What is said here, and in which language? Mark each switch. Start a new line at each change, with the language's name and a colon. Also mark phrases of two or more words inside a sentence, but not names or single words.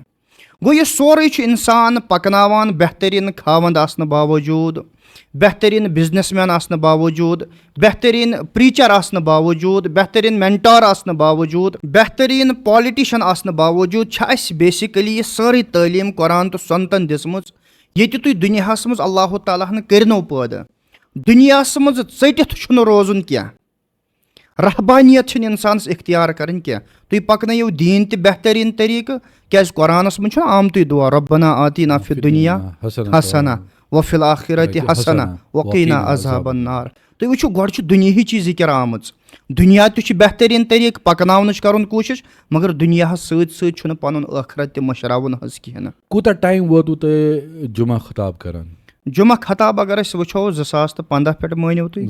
Kashmiri: گوٚو یہِ سورُے چھُ اِنسان پَکناوان بہتریٖن خاوند آسنہٕ باوجوٗد, بہتریٖن بِزنِس مین آسنہٕ باوجوٗد, بہتریٖن پریٖچر آسنہٕ باوجوٗد, بہتریٖن مینٹار آسنہٕ باوجوٗد, بہتریٖن پالِٹِشن آسنہٕ باوجوٗد چھِ اَسہِ بیسِکٔلی یہِ سٲرٕے تعلیٖم قۄران تہٕ سنتن دِژمٕژ ییٚتہِ تُہۍ دُنیاہَس منٛز اللہ تعالیٰ ہن کٔرنو پٲدٕ. دُنیاہَس منٛز ژٔٹِتھ چھُنہٕ روزُن کینٛہہ, رحبانیت چھِنہٕ اِنسانَس اختیار کَرٕنۍ کینٛہہ. تُہۍ پَکنٲیِو دیٖن تہِ بہتریٖن طریٖقہٕ, کیازِ قۄرانَس منٛز چھُنہ آمتُے دُعا
Arabic: رۄبنا آتینا فی الدُنیا حسنہ وفی الآخرۃ حسنہ وقینا عذاب النار.
Kashmiri: تُہۍ وٕچھِو گۄڈٕ چھِ دُنیہٕچی ذِکر آمٕژ, دُنیا تہِ چھُ بہتریٖن طریٖقہٕ پَکناونٕچ کَرُن کوٗشِش, مگر دُنیاہَس سۭتۍ سۭتۍ چھُنہٕ پَنُن ٲخرت تہِ مٔشراوُن حظ کِہیٖنۍ نہٕ. کوٗتاہ ٹایم ووتوٕ تۄہہِ جُمعہ خطاب کران؟ جُمعہ خطاب اگر أسۍ وٕچھو 2015 پٮ۪ٹھ مٲنِو تُہۍ.